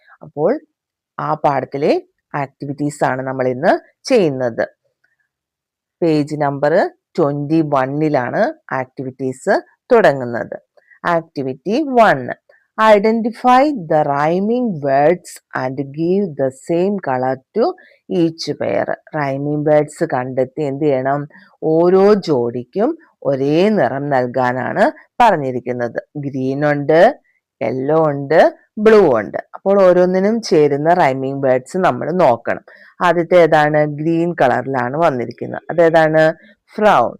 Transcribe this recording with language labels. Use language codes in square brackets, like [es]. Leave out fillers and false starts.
[ml] അപ്പോൾ ആ പാഠത്തിലെ ആക്ടിവിറ്റീസ് ആണ് നമ്മൾ ഇന്ന് ചെയ്യുന്നത്. പേജ് നമ്പർ 21-ലാണ് ആക്ടിവിറ്റീസ് തുടങ്ങുന്നത്. Activity 1. [en] Identify the rhyming words and give the same color to each pair. [ml] Rhyming words കണ്ടെത്തി എന്ത് ചെയ്യണം? ഓരോ ജോഡിക്കും ഒരേ നിറം നൽകാനാണ് പറഞ്ഞിരിക്കുന്നത്. ഗ്രീൻ ഉണ്ട്, യെല്ലോ ഉണ്ട്, ബ്ലൂ ഉണ്ട്. അപ്പോൾ ഓരോന്നിനും ചേരുന്ന റൈമിംഗ് വേർഡ്സ് നമ്മൾ നോക്കണം. ആദ്യത്തെ ഏതാണ്? ഗ്രീൻ കളറിലാണ് വന്നിരിക്കുന്നത്. അതേതാണ്? ഫ്രൗൺ.